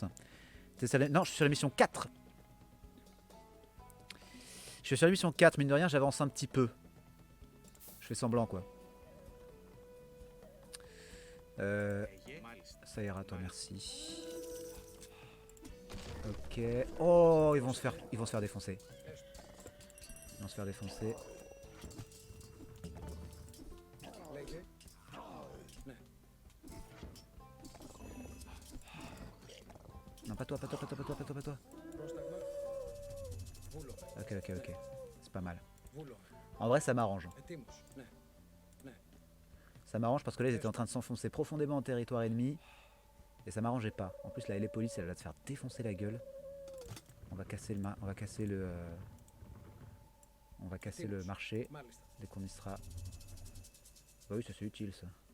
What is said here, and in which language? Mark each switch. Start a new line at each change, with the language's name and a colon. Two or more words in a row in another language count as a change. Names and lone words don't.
French: Non, je suis sur la mission 4. Je suis sur la mission 4, mine de rien, j'avance un petit peu. Je fais semblant, quoi. Ça ira, toi, merci. Ok. Oh, ils vont se faire défoncer. Ils vont se faire défoncer.
Greek: Λέγε. Ναι.
French: Non, pas toi, pas toi, pas toi, pas toi, pas toi, pas toi.
Greek: Πρόσταγμα. Βούλομαι.
French: Ok. C'est pas mal.
Greek: Βούλομαι.
French: En vrai, ça m'arrange.
Greek: Ετοίμος. Ναι.
French: Ça m'arrange parce que là, ils étaient en train de s'enfoncer profondément en territoire ennemi. Et ça m'arrangeait pas. En plus, la Hélépolis, elle va te faire défoncer la gueule. On va casser le marché
Greek: Μάλιστα.
French: dès qu'on y sera. Bah oui, ça c'est utile ça.